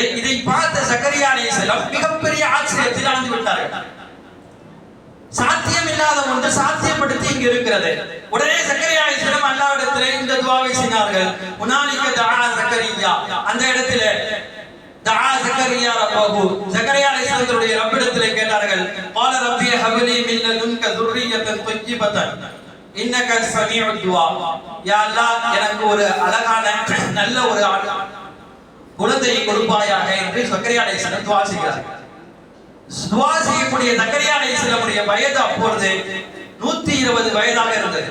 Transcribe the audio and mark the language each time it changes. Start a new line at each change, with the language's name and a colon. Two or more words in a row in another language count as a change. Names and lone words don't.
Tamil: இதை பார்த்த ஜக்கரியா அலைஹிஸ்ஸலாம் மிகப்பெரிய ஆச்சரியத்தில் ஆழ்ந்து விட்டார்கள். சாத்தியம் இல்லாத ஒன்று சாத்தியப்படுத்தி இங்கு இருக்கிறது. உடனே ஜக்கரியா அலைஹிஸ்ஸலாம் அல்லாஹ்விடத்திலே இந்த துஆவை செய்தார்கள்.
Arabic: هنالك دعا زكريا,
Tamil: அந்த இடத்திலே
Arabic: دعا زكريا ربه,
Tamil: ஜக்கரியா அலைஹிஸ்ஸலாமுடைய ரப்பிடத்திலே கேட்டார்கள்,
Arabic: قال ربي هب لي من لدنك ذرية طيبة إنك سميع الدعاء.
Tamil: யா அல்லாஹ், எனக்கு ஒரு அழகான நல்ல ஒரு குழந்தையை கொடுப்பாயாக என்று ஜக்கரியா அலைஹிஸ்ஸலாம் துஆ செய்கிறார். துஆ செய்யக்கூடிய ஜக்கரியா அலைஹிஸ்ஸலாமுடைய வயது அப்பொழுது 120 வயதாக இருந்தது.